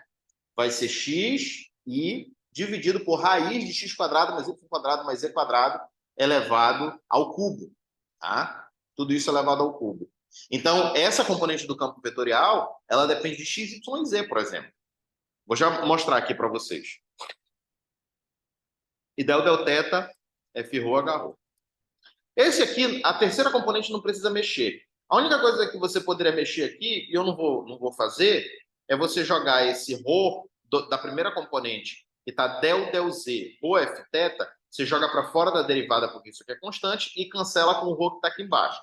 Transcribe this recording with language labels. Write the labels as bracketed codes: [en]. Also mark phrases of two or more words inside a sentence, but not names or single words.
[pt] Vai ser X e dividido por raiz de x quadrado mais y quadrado mais z quadrado elevado ao cubo. Tá? Tudo isso elevado ao cubo. Então, essa componente do campo vetorial, ela depende de x, y e z, por exemplo. Vou já mostrar aqui para vocês. E del, del θ, FRho, HRho. Esse aqui, a terceira componente não precisa mexer. A única coisa que você poderia mexer aqui, e eu não vou fazer, é você jogar esse Rho da primeira componente, que está del, del Z, Rho Fθ, você joga para fora da derivada, porque isso aqui é constante, e cancela com o ρ que está aqui embaixo.